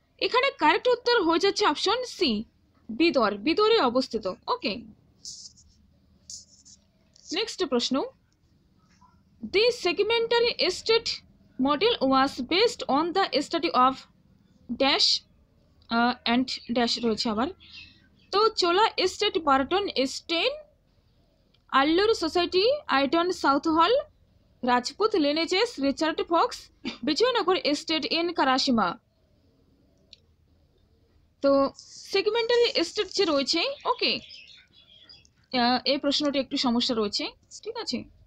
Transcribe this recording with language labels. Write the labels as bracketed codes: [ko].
[bn] এখানে কারেক্ট উত্তর হয়ে যাচ্ছে অপশন সি, বিদরে অবস্থিত। ওকে, নেক্সট প্রশ্ন। [en] The segmentary estate model was based on the study of dash and dash [bn] রয়েছে আবার। তো চোলা estate, Burton Steyn, আল্লুর society, আইটন south হল, Rajput লিনেজেস, Richard Fox, Bijoynagar estate in কারাসিমা। তো সেগমেন্টারি এস্টেট যে রয়েছে, ওকে, এই প্রশ্নটি একটু সমস্যা রয়েছে, ঠিক আছে।